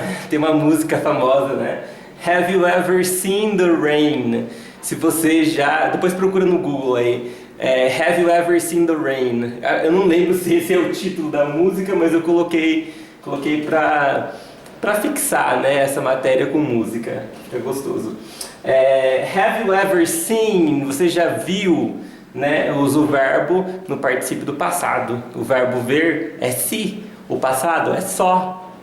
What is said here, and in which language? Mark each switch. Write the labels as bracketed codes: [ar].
[pt] Tem uma música famosa, né? [en] Have you ever seen the rain? [pt] Se você já... Depois procura no Google aí. [en] Have you ever seen the rain? [pt] Eu não lembro se esse é o título da música, mas eu coloquei pra fixar, né, essa matéria com música. É gostoso. [en] Have you ever seen? [pt] Você já viu? Né? Eu uso o verbo no particípio do passado. O verbo ver é se, o passado é só.